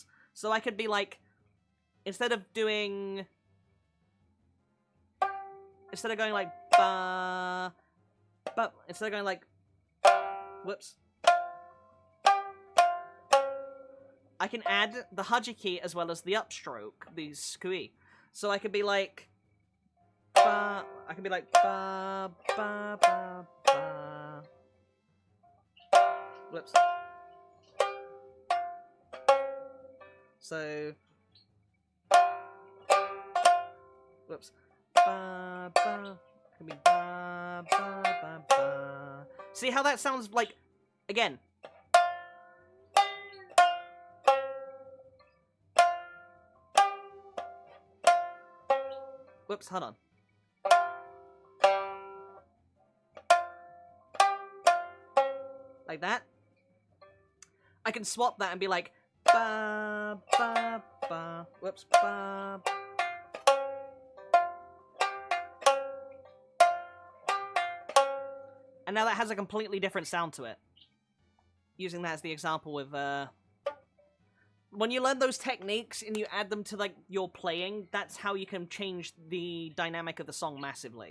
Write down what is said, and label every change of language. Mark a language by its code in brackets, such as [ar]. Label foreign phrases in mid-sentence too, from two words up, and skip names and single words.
[en] So I could be like, instead of going like, ba, instead of going like, whoops, I can add the hajiki as well as the upstroke, the skui. So I could be like, ba, I can be like, ba, ba, ba, ba. Whoops. So, whoops. Ba, ba. It can be ba, ba, ba, ba. See how that sounds like, again. Whoops, hold on. Like that. I can swap that and be like, ba, ba, ba. Whoops, ba. And now that has a completely different sound to it. Using that as the example with, when you learn those techniques and you add them to, like, your playing, that's how you can change the dynamic of the song massively.